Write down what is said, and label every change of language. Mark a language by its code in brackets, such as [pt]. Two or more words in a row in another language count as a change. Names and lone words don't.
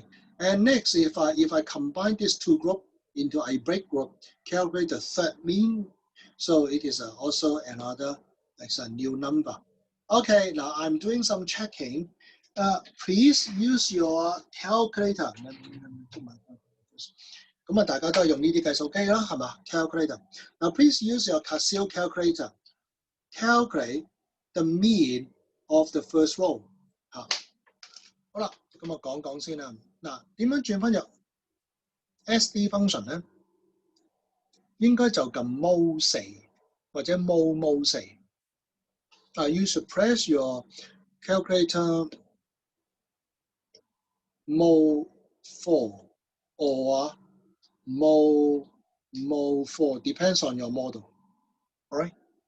[en] And next, if I combine these two groups into a break group, calculate the third mean. So it is also another, like a new number. Okay, now I'm doing some checking. Please use your calculator. [yue] 咁啊，大家都係用呢啲計數機啦，係嘛 ？Calculator. [en] Now please use your Casio calculator. Calculate the mean of the first row. [yue] 嚇，好啦，咁我講講先啦。嗱，點樣轉翻入 [en] SD function [yue] 咧？應該就撳 Mode 4或者 Mode 4。 [en] You should press your calculator Mode 4 or Mode 4 depends on your model. All right.